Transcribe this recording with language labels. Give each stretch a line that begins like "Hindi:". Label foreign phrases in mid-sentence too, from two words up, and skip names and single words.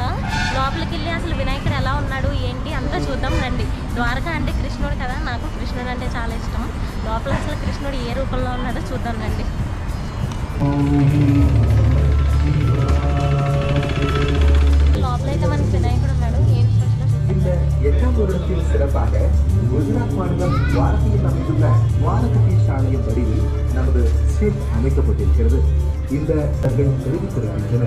Telugu: లోపలికి వెళ్ళి అసలు వినాయకుడు ఎలా ఉన్నాడు ఏంటి అంతా చూద్దాం రండి. ద్వారకా అంటే కృష్ణుడు కదా, నాకు కృష్ణుడు అంటే చాలా ఇష్టం. లోపల అసలు కృష్ణుడు ఏ రూపంలో ఉన్నాడో చూద్దాం రండి. లోపలైతే మనకి వినాయకుడు ఉన్నాడు. ఏం
Tamil: சிறப்பாக குஜராத் மாநிலம் துவாரகையில் அமைந்துள்ள துவாரகதீஷ் ஆலயம் வடிவில் நமது ஷெட் அமைக்கப்பட்டிருக்கிறது. இந்த தெரிவித்திருக்கின்றனர்.